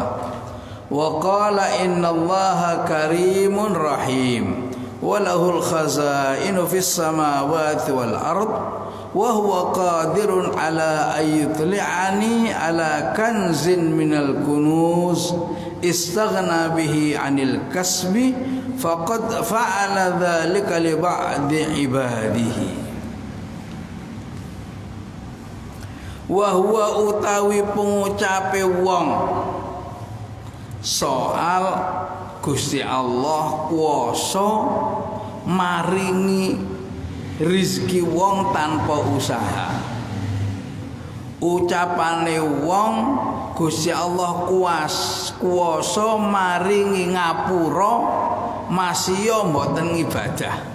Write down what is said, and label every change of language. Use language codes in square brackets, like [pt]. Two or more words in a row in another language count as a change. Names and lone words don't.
[ar] وقال إن الله كريم رحيم وله الخزائن في السماوات والأرض وهو قادر على أن يطلعني على كنز من الكنوز استغنى به عن الكسب فقد فعل ذلك لبعض عباده وهو [jv] utawi pengucape wong soal Gusti Allah kuwasa maringi rizki wong tanpa usaha. Ucapane wong Gusti Allah kuwasa maringi ngapura masya mboten ibadah.